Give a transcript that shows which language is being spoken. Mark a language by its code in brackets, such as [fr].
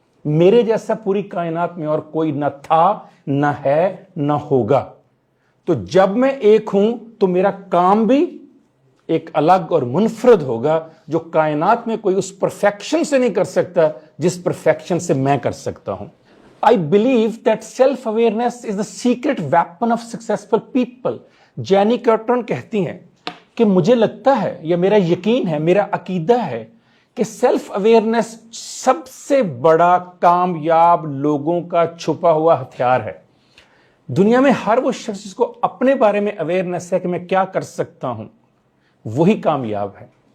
[ur] میرے جیسا پوری کائنات میں اور کوئی نہ تھا, نہ ہے, نہ ہوگا. تو جب میں ایک ہوں تو میرا کام بھی ایک الگ اور منفرد ہوگا, جو کائنات میں کوئی اس پرفیکشن سے نہیں کر سکتا جس پرفیکشن سے میں کر سکتا ہوں. [en] I believe that self-awareness is the secret weapon of successful people. [ur] Genie curtain کہتی ہیں کہ مجھے لگتا ہے, یا میرا یقین ہے, میرا عقیدہ ہے کہ سیلف اویئرنیس سب سے بڑا کامیاب لوگوں کا چھپا ہوا ہتھیار ہے. دنیا میں ہر وہ شخص جس کو اپنے بارے میں اویئرنیس ہے کہ میں کیا کر سکتا ہوں, وہی کامیاب ہے.